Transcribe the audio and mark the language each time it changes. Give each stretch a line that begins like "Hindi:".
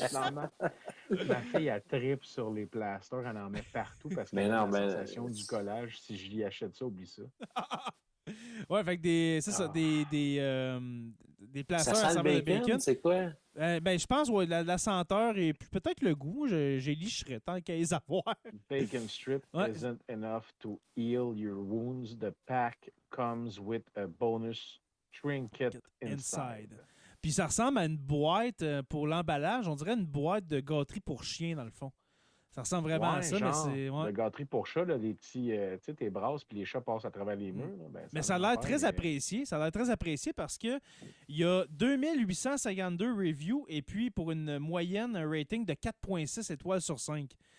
French: Ma fille, elle tripe sur les plasters, elle en met partout parce qu'elle a la sensation du collage. Si je lui achète ça, oublie ça. Ouais, fait que c'est ça, des plasters à saveur de bacon. C'est quoi? Je pense la senteur et peut-être le goût. J'ai licherais tant qu'à les avoir.
English: Bacon strip isn't enough to heal your wounds. The pack comes with a bonus trinket inside.
French: Puis ça ressemble à une boîte pour l'emballage. On dirait une boîte de gâterie pour chien, dans le fond. Ça ressemble vraiment à ça, mais c'est... De gâterie pour chat, là, les petits... tu sais, tes brasses, puis les chats passent à travers les murs. Là, mais ça a l'air très apprécié. Ça a l'air très apprécié parce qu'il y a 2852 reviews et puis pour une moyenne, un rating de 4,6 étoiles sur 5.